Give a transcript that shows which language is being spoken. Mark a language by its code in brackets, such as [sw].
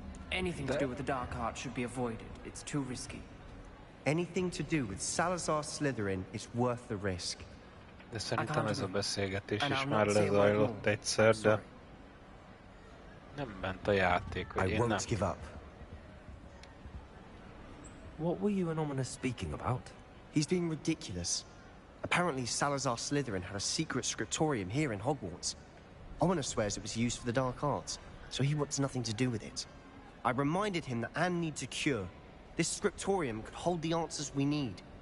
[en] Anything to do with the dark art should be avoided. It's too risky. Anything to do with Salazar Slytherin is worth the risk. [hu] De szerintem ez a beszélgetés is már lezajlott egyszer, de nem ment a játék, hogy én nem. [en] Give up. What were you and Ominous speaking about? He's being ridiculous. Apparently Salazar Slytherin had a secret scriptorium here in Hogwarts. Ominous swears it was used for the dark arts, so he wants nothing to do with it. I reminded him that Anne needs a cure. This scriptorium could hold the answers we need.